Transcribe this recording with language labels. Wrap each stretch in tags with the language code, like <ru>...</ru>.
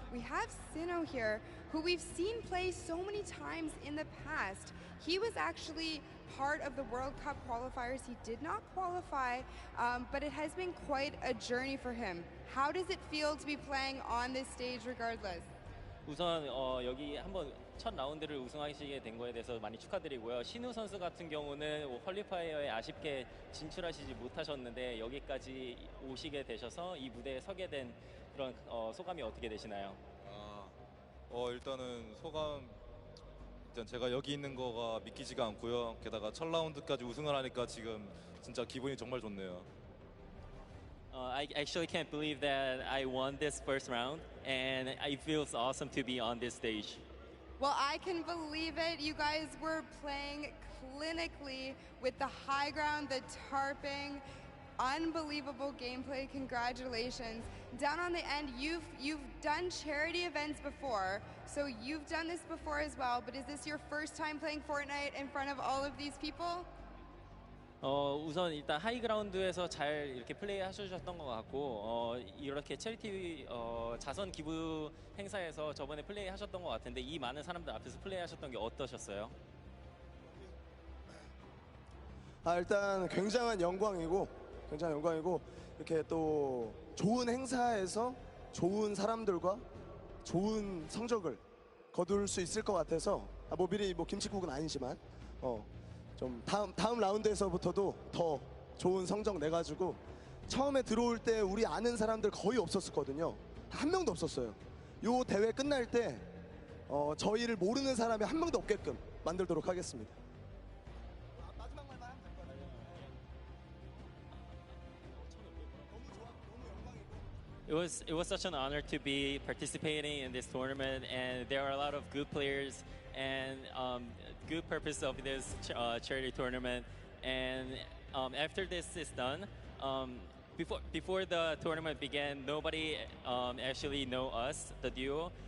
<en>We have Sinnoh here, who we've seen play so many times in the past. He was actually part of the World Cup qualifiers. He did not qualify, but it has been quite a journey for him. How does it feel to be playing on this stage regardless?</en> <ko>우선 여기 한번 첫 라운드를 우승하시게 된 거에 대해서 많이 축하드리고요. 신우 선수 같은 경우는 퀄리파이어에 아쉽게 진출하시지 못하셨는데 여기까지 오시게 되셔서 이 무대에 서게 된 그런 소감이 어떻게 되시나요? 일단은 소감 일단 제가 여기 있는 거가 믿기지가 않고요. 게다가 첫 라운드까지 우승을 하니까 지금 진짜 기분이 정말 좋네요.</ko> <en>I actually can't believe that I won this first round, and it feels awesome to be on this stage. Well, I can believe it. You guys were playing clinically with the high ground, the tarping, unbelievable gameplay. Congratulations. Down on the end, you've done charity events before, so you've done this before as well, but is this your first time playing Fortnite in front of all of these people?</en> <ko>우선 일단 하이그라운드에서 잘 이렇게 플레이 하셨던 것 같고 이렇게 체리티 자선 기부 행사에서 저번에 플레이 하셨던 것 같은데 이 많은 사람들 앞에서 플레이 하셨던 게 어떠셨어요? 일단 굉장한 영광이고 이렇게 또 좋은 행사에서 좋은 사람들과 좋은 성적을 거둘 수 있을 것 같아서 뭐 미리 뭐 김칫국은 아니지만 좀 다음 라운드에서부터도 더 좋은 성적 내가지고 처음에 들어올 때 우리 아는 사람들 거의 없었거든요. 한 명도 없었어요. 요 대회 끝날 때 저희를 모르는 사람이 한 명도 없게끔 만들도록 하겠습니다. 마지막 말만 하면 될 것 같아요.</ko> <en>It was such an honor to be participating in this tournament, and there are a lot of good players and good purpose of this charity tournament. And after this is done, before the tournament began, nobody actually know us, the duo.</en>